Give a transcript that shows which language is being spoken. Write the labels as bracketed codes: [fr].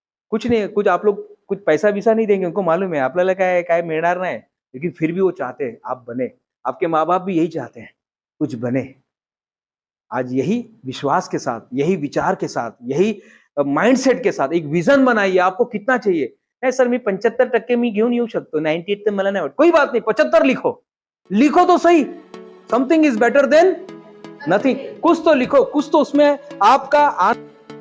[hi] कुछ नहीं, कुछ आप लोग कुछ पैसा वैसा नहीं देंगे, उनको मालूम है [mr] आपल्याला काय मिळणार नाही, [hi] लेकिन फिर भी वो चाहते हैं आप बने। आपके माँ बाप भी यही चाहते हैं कुछ बने। आज यही विश्वास के साथ, यही विचार के साथ, यही माइंडसेट के साथ एक विजन बनाइए। आपको कितना चाहिए? [mr] नहीं सर, मी 75% मी घेऊन येऊ शकतो, 98 तर मला नाही वाटत। [hi] कोई बात नहीं, 75 लिखो तो सही। [en] Something is better than nothing. [hi] कुछ तो लिखो, कुछ तो उसमें आपका